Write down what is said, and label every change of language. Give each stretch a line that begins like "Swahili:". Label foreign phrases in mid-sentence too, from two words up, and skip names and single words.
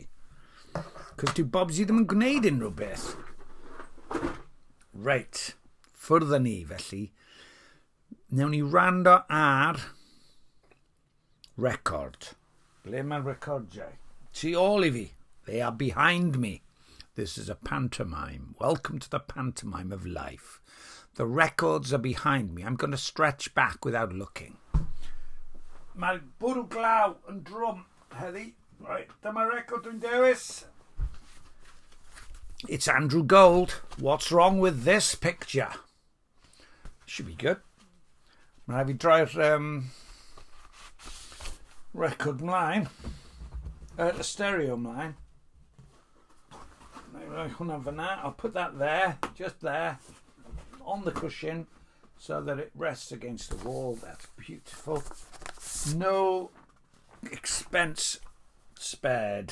Welsh: Cos dyw Bobsy ddim yn gwneud unrhyw beth. Reit, ffwrdd â ni felly. Newn ni rando ar record. Ble mae'r recordiau? Tu ôl I fi.
English: They are behind me. This is a pantomime. Welcome to the pantomime of life. The records are behind me. I'm going to stretch back without looking.
Welsh: Mae'r bwrw glaw yn drum heddi. Right, dyma record dwi'n dewis.
English: It's Andrew Gold. What's wrong with this picture? Should be good.
Welsh: Mae fi droi'r record mlaen.
English: The stereo mlaen. I'll put that there, just there, on the cushion. so that it rests against the wall. That's beautiful. No expense spared.